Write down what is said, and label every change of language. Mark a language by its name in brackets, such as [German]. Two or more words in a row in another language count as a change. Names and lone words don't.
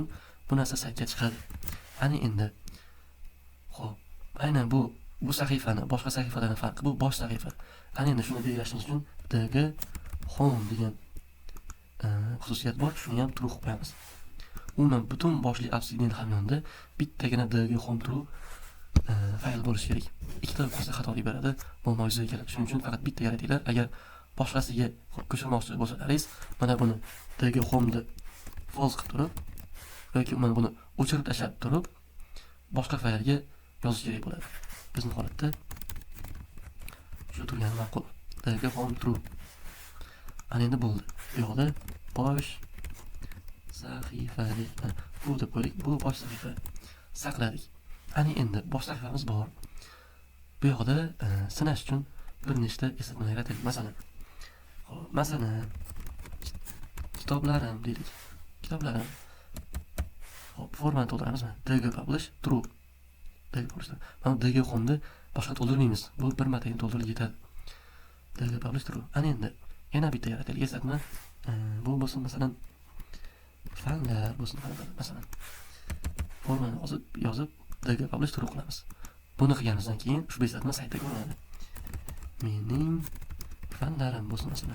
[Uzbek] Bu narsa saytga chiqadi. Ana endi xo'p, aynan bu sahifani boshqa sahifalardan farqi bu bosh sahifa. Ana endi shuni belgilashimiz uchun DG home degan xususiyat bor, shuni ham true qo'yamiz. Umuman butun boshli Obsidian hamyonda bittagina DG home true fayl bo'lishi kerak. Ikkita bo'lsa xatolik beradi, bo'lmaydi yuzaga keladi. Shuning uchun faqat bitta yaratinglar. Agar boshqasiga ko'chirmoqchi bo'lsalaringiz, mana buni DG home da false qilib turib yoki mana buni o'chirib tashlab turib boshqa faylga yozish kerak bo'ladi. Bizning holatda shu turgani ma'qul. DG home true. Ana endi bo'ldi. Bu yoqda bosh sahifa bu deb qo'ydik. Bu bosh sahifa. Saqladik. Ana endi bosh sahifamiz bor. Bu yoqda sinash uchun bir nechta eslatmalar yaratdik. Masalan, kitoblarim deylik. Kitoblarim. Hop, formani to'ldiramiz. DG publish true. DG publish. Mana DG home'ni boshqa to'ldirmaymiz. Bu bir marta to'ldirib yetadi. DG publish true. Ana endi yana bitta yaratdik eslatma. Bu bo'lsin masalan fanlar bo'lsin masalan. Formani yozib DG publish true qilamiz. Buni qilganimizdan keyin ushbu eslatma saytda ko'rinadi. Mening fanlarim bo'lsin masalan.